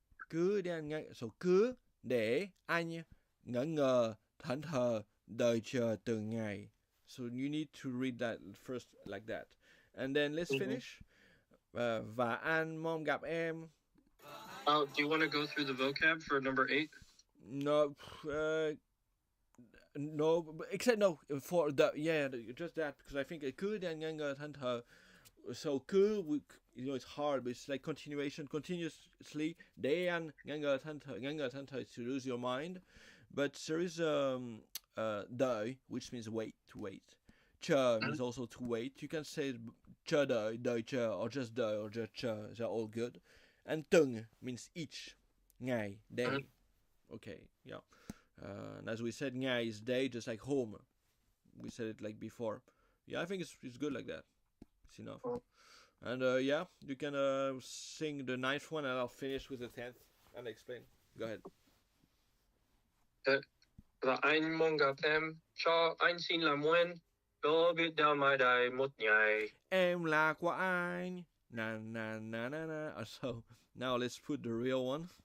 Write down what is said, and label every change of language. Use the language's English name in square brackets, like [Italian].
[Vietnamese] Cứ để anh so cứ để anh ngỡ ngờ thẫn thờ đợi chờ từng ngày. [English] So you need to read that first like that. And then let's finish. [Vietnamese] Và anh mong gặp em. [English] Do you want to go through the vocab for number 8? No, no, except no for the just that, because I think [Vietnamese] cứ để anh ngỡ ngờ thẫn thờ. [English] So cứ, it's hard, but it's like continuation, continuously. [Vietnamese] Để anh ngỡ ngờ thẫn thờ [English] is to lose your mind, but there is đợi, which means wait, to wait. Chờ means also to wait. You can say chờ đợi chờ, or just đợi, or just chờ. They're all good. And từng means each, ngày, day. Okay, yeah. And as we said, ngày is day, just like home. We said it like before. Yeah, I think it's good like that. It's enough. And you can sing the 9th one, and I'll finish with the 10th and explain. Go ahead. [Vietnamese] Và anh mong gặp em, cho anh xin làm quen, có biết đâu mai đây một ngày. Em là của anh. Na na na na na. [English] So now let's put the real one.